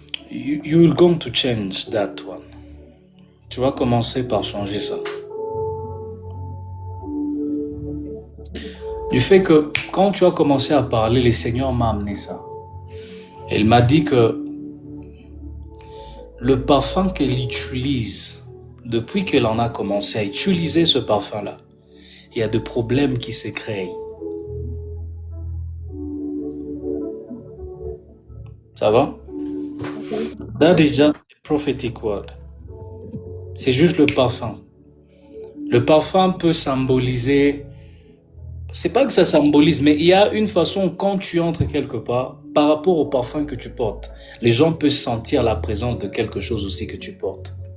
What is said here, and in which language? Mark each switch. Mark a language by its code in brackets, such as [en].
[en] You're going to change that one. [fr] Tu vas commencer par changer ça. Du fait que quand tu as commencé à parler, le Seigneur m'a amené ça. Il m'a dit que le parfum qu'elle utilise, depuis qu'elle en a commencé à utiliser ce parfum-là, il y a des problèmes qui se créent. Ça va? [en] That is just a prophetic word. [fr] C'est juste le parfum. Le parfum peut symboliser... C'est pas que ça symbolise, mais il y a une façon quand tu entres quelque part, par rapport au parfum que tu portes, les gens peuvent sentir la présence de quelque chose aussi que tu portes.